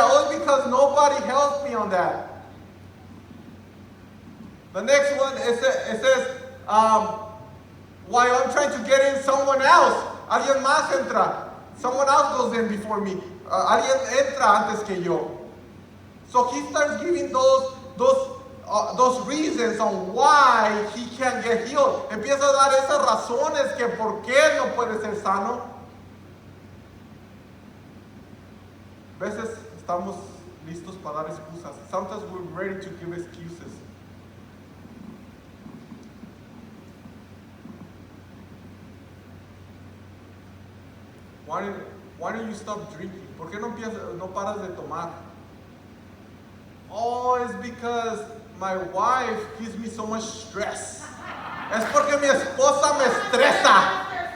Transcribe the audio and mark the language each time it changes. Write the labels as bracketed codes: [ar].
[en] Oh, it's because nobody helps me on that. The next one, it says, while I'm trying to get in, someone else, [es] alguien más entra. [en] Someone else goes in before me. [es] Alguien entra antes que yo. [en] So he starts giving those reasons on why he can't get healed. [es] Empieza a dar esas razones que por qué no puede ser sano. A veces estamos listos para dar excusas. [en] Sometimes we're ready to give excuses. Why don't you stop drinking? [es] ¿Por qué no paras de tomar? [en] Oh, it's because my wife gives me so much stress. [es] Es porque mi esposa me estresa.